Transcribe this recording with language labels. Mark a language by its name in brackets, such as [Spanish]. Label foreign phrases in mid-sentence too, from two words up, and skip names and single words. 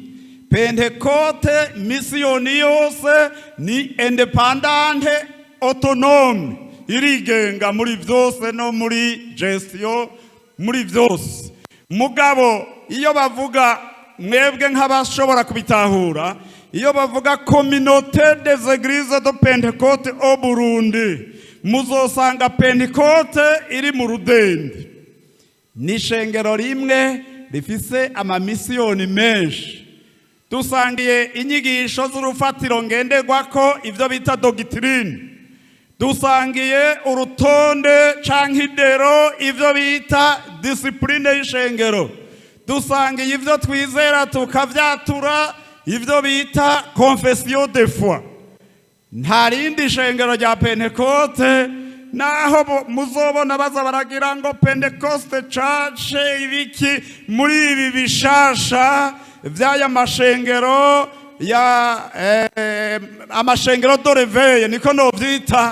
[Rundi] Pentekote misiyoni yose ni [French] independante, autonome, [Rundi] irigenga muri vyose no muri gestion, muri vyose. Mugabo iyo bavuga, mwebwe nk'abashobora kubitahura, iyo bavuga [French] communauté des églises de Pentecôte au Burundi, [Rundi] muzosanga Pentekote iri mu Rudende. Ni shengero rimwe rifise amamisiyoni menshi. Dusangiye inyigisho z'urufatiro ngenderwako, ivyo bita doctrine. Dusangiye urutonde canke idero, ivyo bita discipline y'ishengero. Dusangiye ivyo twizera tukavyatura, ivyo bita [French] confession de foi. [Rundi] Nta rindi shengero rya Pentekote, naho muzobona baza baragira ngo Pentecoste Church ibiki muri ibi bishasha vyaya mashengero ya amashengero doreveye, niko no vyita.